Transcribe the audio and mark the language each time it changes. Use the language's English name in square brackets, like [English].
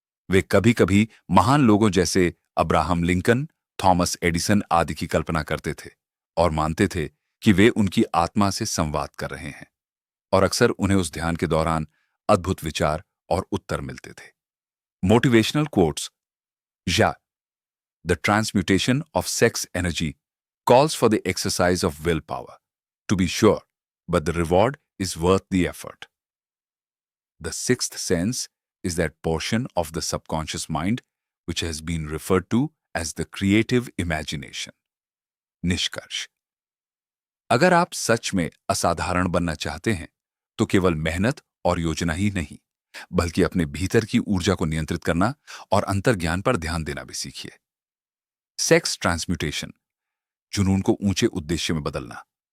[Hindi] वे कभी-कभी महान लोगों जैसे अब्राहम लिंकन, थॉमस एडिसन आदि की कल्पना करते थे और मानते थे कि वे उनकी आत्मा से संवाद कर रहे हैं, और अक्सर उन्हें उस ध्यान के दौरान अद्भुत विचार और उत्तर मिलते थे। [English] Motivational quotes या the transmutation of sex energy calls for the exercise of willpower, to be sure, but the reward is worth the effort. The sixth sense is that portion of the subconscious mind which has been referred to as the creative imagination. [Hindi] निष्कर्ष, अगर आप सच में असाधारण बनना चाहते हैं तो केवल मेहनत और योजना ही नहीं, बल्कि अपने भीतर की ऊर्जा को नियंत्रित करना और अंतर्ज्ञान पर ध्यान देना भी सीखिए। सेक्स ट्रांसम्यूटेशन, जुनून को ऊंचे उद्देश्य में बदलना।